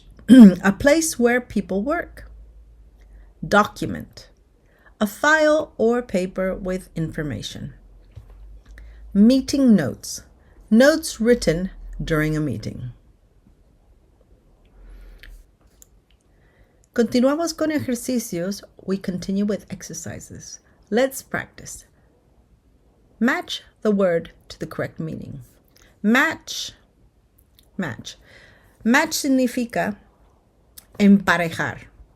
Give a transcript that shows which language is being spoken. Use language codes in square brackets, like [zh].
[en] A place where people work. Document. A file or paper with information. Meeting notes. Notes written during a meeting. [es] Continuamos con ejercicios. [en] We continue with exercises. Let's practice. Match the word to the correct meaning. Match. Match. [es] Match significa emparejar.